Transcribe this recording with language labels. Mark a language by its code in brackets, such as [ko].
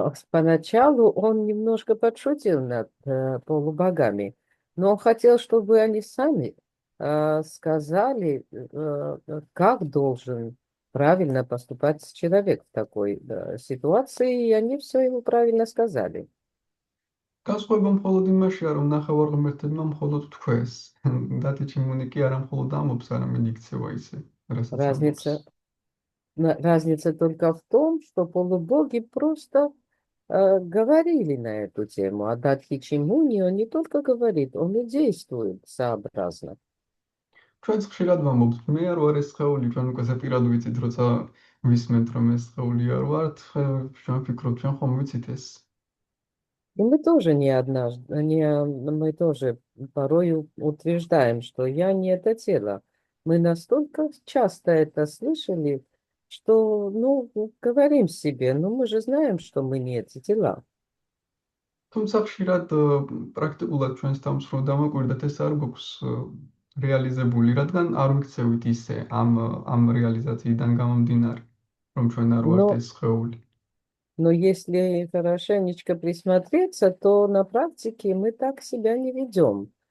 [ru] Поначалу он немножко подшутил над полубогами, но он хотел, чтобы они сами сказали, как должен правильно поступать человек в такой ситуации, и они все ему правильно сказали. [ka] განსხვავება მხოლოდ იმაშია, რომ ნახევარღმერთებმა მხოლოდ თქვეს. დათიჩიმუნი კი არა მხოლოდ ამობს, არამედ იქცევა ისე, რასაც [ru] Разница только в том, что полубоги просто говорили на эту тему, а Датхи Чимуни, он не только говорит, он и действует сообразно. [ka] ჩვენც ხშირად ვამბობთ, მე არ ვარ ეს სხეული, ჩვენ უკვე პირად ვიცით, როცა ვისმენთ, რომ ეს სხეული არ ვართ, ჩვენ ვფიქრობთ, ჩვენ ხომ ვიცით ეს. [ru] И мы тоже мы тоже порой утверждаем, что я не это тело. Мы настолько часто это слышали, что, говорим себе, мы же знаем, что мы не эти тела. [ka] თუმცა ხშირად პრაქტიკულად ჩვენს თავს რო დამაკვირდათ, ეს არ გვაქვს რეალიზებული, რადგან არ ვიქცევით ისე ამ რეალიზაციიდან გამომდინარე, რომ ჩვენ არ ვართ ეს სხეული. [ru] Но если хорошенечко присмотреться, то на практике мы так себя не ведем.